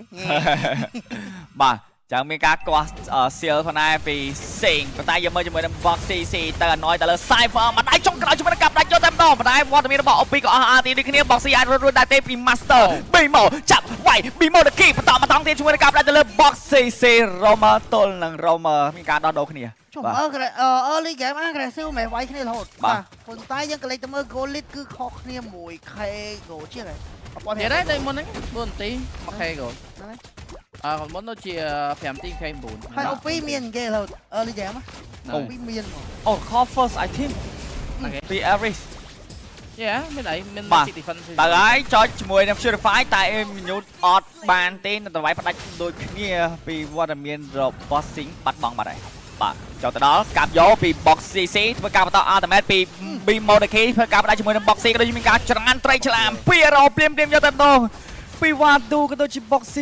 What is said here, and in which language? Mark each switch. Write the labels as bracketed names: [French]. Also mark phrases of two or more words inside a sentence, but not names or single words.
[Khmer] បាទចឹងមានការកោះសៀលផងដែរពីសេងប៉ុន្តែយកមើលជាមួយនឹង Box CC ទៅអណយទៅលើ Cypher មកដៃចុងក្រោយជាមួយនឹងកាប់ដាច់យកតែម្ដងប៉ុន្តែវត្តមានរបស់ OP ក៏អស់ RT ដូចគ្នា Box C អាចរួចដែរទេពី Master 2មកចាប់វាយ B មកដគីបន្តមកតង់ទៀតជាមួយនឹងកាប់ដាច់ទៅលើ Box CC Romer ទល់នឹង Romer មានការដោះដូរគ្នា ចុះ [English] early game aggressive [Khmer] មិនវាយគ្នារហូតបាទប៉ុន្តែយើងក៏លេចទៅមើល [English] goal lead [Khmer] គឺខុសគ្នា 1k goal ជាងហើយ ទៀតហើយតែមុនហ្នឹង4នាទី [English] 1k goal [Khmer] គាត់មុនដូចជា5នាទី K9 ហើយ OP មានគេរហូត [English] early game [Khmer] OP មាន [English] អូ call first I think ពី average [Khmer] មានអីមាន defense ទៅហើយចុចជាមួយនឹង Purify តែ minute អត់បានទេនៅតែវាយផ្ដាច់ដូចគ្នាពីវត្តមានរបស់ Sing បាត់បង់បាត់ហើយបាទចូលទៅដល់កាប់យកពី Box CC ធ្វើការបន្ត ultimate ពី B Modeki ធ្វើការផ្ដាច់ជាមួយនឹង Box C ក៏ដូចមានការច្រានត្រីឆ្លាម200ព្រាមយកតែម្ដងពី Wado ក៏ដូចជា Box C